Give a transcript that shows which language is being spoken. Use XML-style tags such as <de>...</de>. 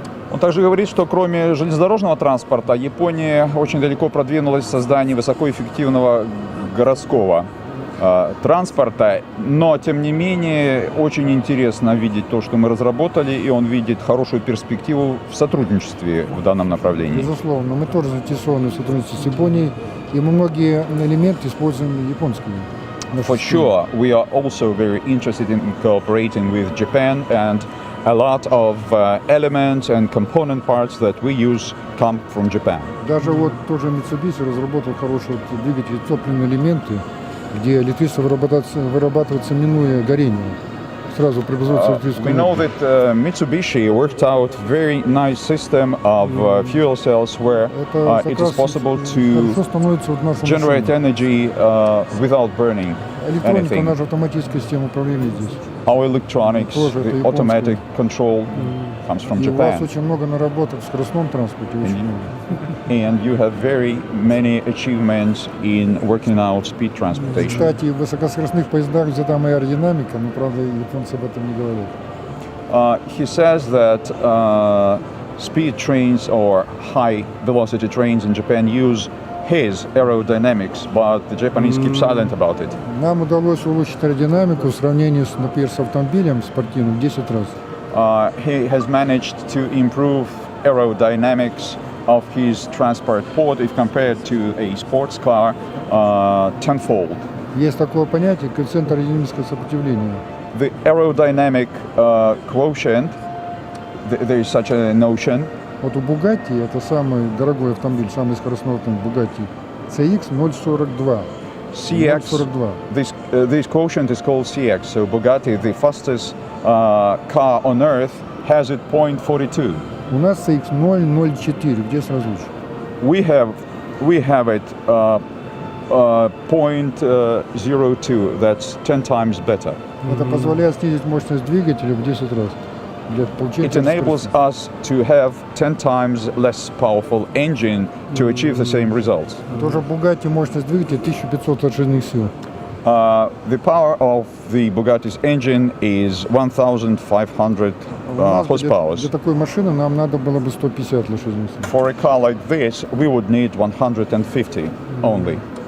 <ru>Он также говорит, что кроме железнодорожного транспорта, Япония очень далеко продвинулась в создании высокоэффективного городского транспорта, но тем не менее очень интересно видеть то, что мы разработали, и он видит хорошую перспективу в сотрудничестве в данном направлении. Безусловно, мы тоже заинтересованы в сотрудничестве с Японией, и мы многие элементы используем японскими.</ru> <en>For sure, we are also very interested in cooperating with Japan, and a lot of elements and component parts that we use come from Japan.</en> <ru>Даже вот тоже Mitsubishi разработал хороший двигатель, топливные элементы, где электричество вырабатывается, минуя горение. Сразу преобразуется электрическая энергия.</ru> <en>We know that Mitsubishi worked out very nice system of fuel cells where it is possible to generate energy without burning</en> <ru>электроника, наша автоматическая система управления здесь.</ru> <en>Our electronics, the automatic control comes from Japan.</en> <ru>И у вас очень много наработок в скоростном транспорте, очень много.</ru> <en>and you have very many achievements in working out speed transportation.</en> <ru>Кстати, в высокоскоростных поездах взята моя аэродинамика, но, правда, японцы об этом не говорят.</ru> <en>He says that speed trains or high velocity trains in Japan use his aerodynamics, but the Japanese keep silent about it.</en> <ru>Нам удалось улучшить аэродинамику в сравнении, например, с автомобилем спортивным в 10 раз.</ru> <en>He has managed to improve aerodynamics of his transport pod if compared to a sports car tenfold.</en> <ru>Есть такое понятие коэффициент аэродинамического сопротивления.</ru> <en>The aerodynamic quotient, there is such a notion.</en> <ru>Вот у Bugatti, это самый дорогой автомобиль, самый скоростной автомобиль Bugatti, CX 0,42. CX, 0,42.</ru> <en>this quotient is called CX. So Bugatti, the fastest car on earth, has it 0.42.</en> <ru>У нас CX 0,04, где сразу лучше?</ru> <en>We have it 0.02. That's 10 times better.</en> <ru>Это позволяет снизить мощность двигателя в 10 раз. Для получения</ru> <en>It enables us to have 10 times less powerful engine to achieve the same results.</en> <ru>Тоже в Bugatti мощность двигателя 1500 лошадиных сил.</ru> <en>The power of the Bugatti's engine is 1,500 horsepower.</en> <ru>Для такой машины нам надо было бы 150 лошадиных сил.</ru> <en>For a car like this, we would need 150 only.</en>